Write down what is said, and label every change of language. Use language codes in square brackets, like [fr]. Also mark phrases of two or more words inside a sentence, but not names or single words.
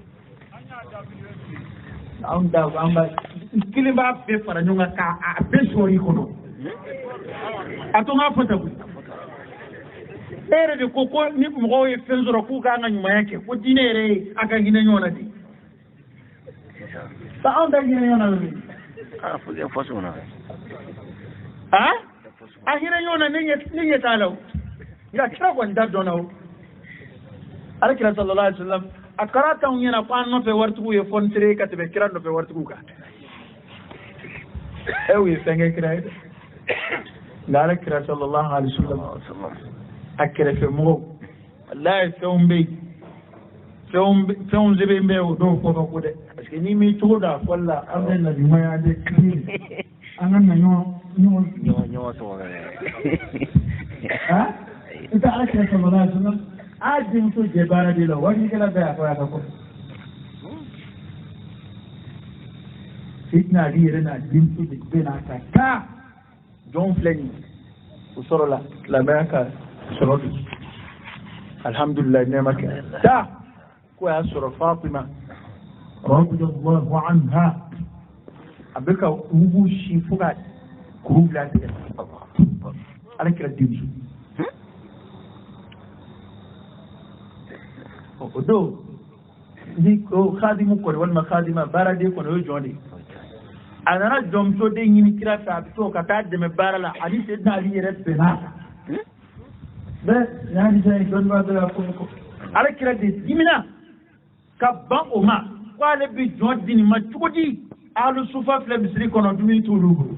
[bm] anw da an b'a kelen b'a bɛɛ fara ɲɔgɔn kan k'a bɛɛ sɔrɔ i kɔnɔ a to n k'a fɔ tan koyi e yɛrɛ de ko ni mɔgɔw ye fɛn sɔrɔ k'u k'an ka ɲumanya kɛ ko diinɛ yɛrɛ ye a ka hinɛ ɲɔgɔn na de anw da hinɛ ɲɔgɔn na de a hinɛ ɲɔgɔn na ne ɲɛ t'a la o nka kira kɔni da dɔnna o ale kira [ar] صلى الله عليه وسلم [bm] a kɛra t'anw ɲɛna ko an nɔfɛ waritigiw ye fɔnisere ka tɛmɛ kira nɔfɛ waritigiw kan u ye fɛn kɛ kira ye dɛ nka ale kira [ar] صلى الله عليه وسلم [bm] a kɛrɛfɛmɔgɔw walayi fɛnw bɛ yen fɛnw sɛbɛn bɛ o dɔw fɔ ka ko dɛ [fr] parce que [bm] n'i m'i cogo dɔn a fɔli la an bɛ naɲumanya de kiri an ka na ɲɔgɔn sɔgɔ i ka ala kira [ar] صلى الله عليه وسلم [bm] a denmuso jɛ baara de la wajilikɛla bɛɛ y'a fɔ y'a ka kɔ Sidina Ali yɛrɛ n'a denmuso de bɛ n'a ka taa jɔn filɛ nin o sɔrɔla silamɛya ka sɔrɔ bi alhamdulilayi nɛɛma kɛ taa ko y'a sɔrɔ Fatima [ar] رضي الله عنها [bm] a bɛ ka mugu si fo ka kuru bila tigɛ ala kɛra denmuso o don ni ko khadimu kɔni walima khadima baaraden kɔni o ye jɔn de ye a nana jɔnmusoden ɲini kira fɛ a bɛ to ka taa dɛmɛ baara la ani Sidina Ali yɛrɛ bɛnna bɛɛ n'a ni sɛn dɔnni b'a bɛɛ la ko ala kira de dimina ka ban o ma ko ale bɛ jɔn di nin ma cogo di alu sufa filɛ misiri kɔnɔ dumuni t'olu bolo.